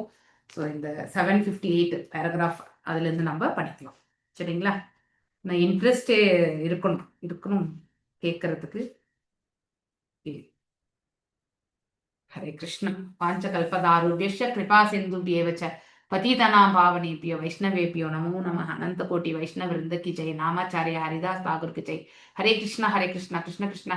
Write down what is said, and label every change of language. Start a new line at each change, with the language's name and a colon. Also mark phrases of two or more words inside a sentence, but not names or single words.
Tamil: ஸோ இந்த 758 பேராகிராஃப் அதுல இருந்து நம்ம படிக்கலாம். சரிங்களா? நான் இன்ட்ரெஸ்டே இருக்கணும் கேட்கறதுக்கு.
Sanskrit: हरे कृष्ण। वाञ्छाकल्पतरुभ्यश्च कृपा सिन्धुभ्य एव च पतितनां पावनेभ्यो वैष्णवेभ्यो नमो नमः।
Hindi: अनंत कोटि वैष्णव वृंद की जय। नामाचार्य हरिदास ठाकुर की जय।
Sanskrit: हरे कृष्ण कृष्ण कृष्ण हरे